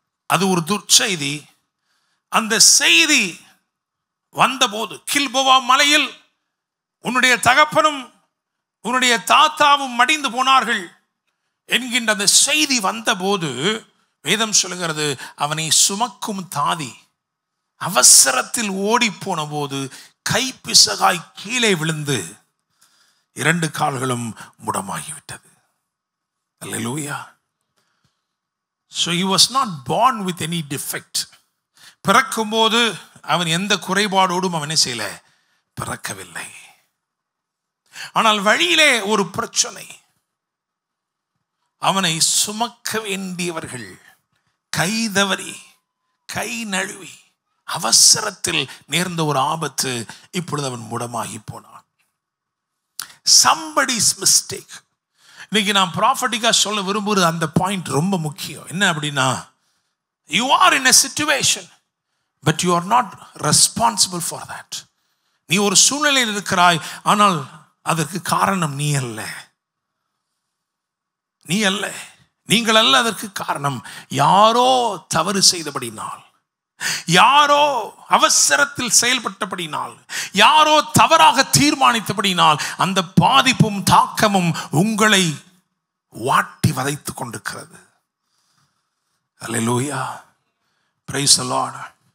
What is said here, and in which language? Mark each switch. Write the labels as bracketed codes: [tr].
[ta] அது ஒரு துர்ச்செய்தி. அந்த செய்தி வந்தபோது, கில்போவா மலையில் உன்னுடைய தகப்பனும் உன்னுடைய தாத்தாவும் மடிந்து போனார்கள் என்கின்ற அந்த செய்தி வந்தபோது, வேதம் சொல்லுகிறது, அவனை சுமக்கும் தாதி அவசரத்தில் ஓடி போன போது கைப்பிசகாய் கீழே விழுந்து 2 கால்களும் முடமாகிவிட்டது. அல்லேலூயா. [en] So he was not born with any defect. [ta] பிறக்கும் போது அவன் எந்த குறைபாடோடும் அவனை செய்யல, பிறக்கவில்லை. ஆனால் வழியிலே ஒரு பிரச்சனை. அவனை சுமக்க வேண்டியவர்கள் கை தவறி, கை நழுவி, அவசரத்தில் நேர்ந்த ஒரு ஆபத்து. இப்பொழுது அவன் முடமாகி போனான். [en] somebody's mistake. [ta] இன்னைக்கு நான் ப்ராஃபட்டிக்கா சொல்ல விரும்புகிற அந்த பாயிண்ட் ரொம்ப முக்கியம். என்ன அப்படின்னா, [en] you are in a situation but you are not responsible for that. [ta] நீ ஒரு சூழ்நிலையில் இருக்கிறாய், ஆனால் அதற்கு காரணம் நீ அல்ல, நீ அல்ல, நீங்கள் அல்ல. அதற்கு காரணம் யாரோ தவறு செய்தபடினால், யாரோ அவசரத்தில் செயல்பட்டபடினால், யாரோ தவறாக தீர்மானித்தபடினால் அந்த பாதிப்பும் தாக்கமும் உங்களை வாட்டி வதைத்துக் கொண்டிருக்கிறது. அல்லேலூயா. [en] Praise the Lord.